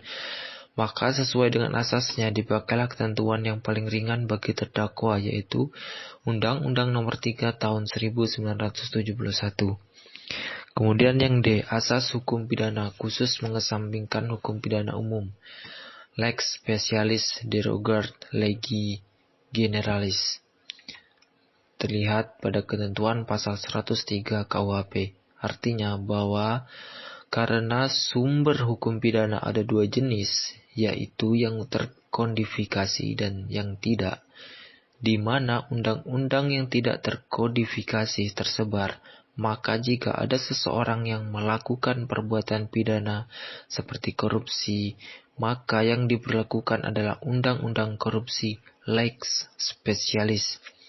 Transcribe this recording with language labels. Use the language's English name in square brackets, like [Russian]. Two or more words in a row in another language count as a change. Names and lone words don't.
[Indonesian] Maka sesuai dengan asasnya dipakailah ketentuan yang paling ringan bagi terdakwa, yaitu Undang-Undang Nomor 3 Tahun 1971. Kemudian yang D, asas hukum pidana khusus mengesampingkan hukum pidana umum. [Latin] Lex specialis derogat legi generalis. [Indonesian] Terlihat pada ketentuan pasal 103 KUHP. Artinya bahwa karena sumber hukum pidana ada dua jenis, yaitu yang terkodifikasi dan yang tidak, di mana undang-undang yang tidak terkodifikasi tersebar, maka jika ada seseorang yang melakukan perbuatan pidana seperti korupsi, maka yang diberlakukan adalah Undang-Undang Korupsi [Latin] Lex Specialis.